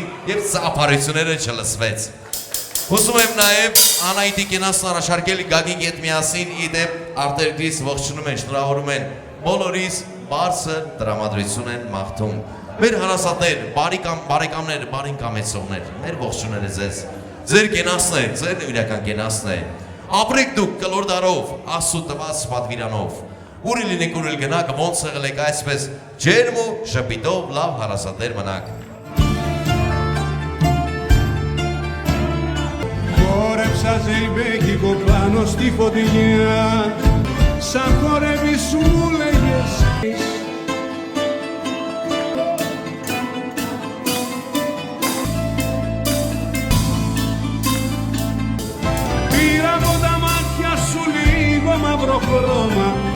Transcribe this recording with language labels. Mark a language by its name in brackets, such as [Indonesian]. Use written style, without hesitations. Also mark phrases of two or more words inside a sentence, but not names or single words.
[Armenian] եւ ծափարությունները չլսվեց։ Ուզում եմ նաեւ Անահիտի կենացն առաջարկել Գագիկի հետ միասին, իդեպ արտերկրից ողջունում են, շնորհավորում են բոլորիս բարձր տրամադրություն են մաղթում։ Մեր հարազատներ, բարեկամներ, բարին կամեցողներ, մեր ողջունները ձեզ, ձեր կենացներ, ձեր իրական կենացներ, ապրեք դուք կլոր դարով, Աստծո տված պատվիրանով, ուր լինեք ուր գնաք, ոնց եղել եք այսպես ջերմ ու շփիտով լավ հարազատներ մնաք։ [Greek] Χόρεψα ζεϊμπέκικο πάνω στη φωτιά, σαν χορεύεις μου λέγες. Πήρα από τα μάτια σου λίγο μαύρο χρώμα.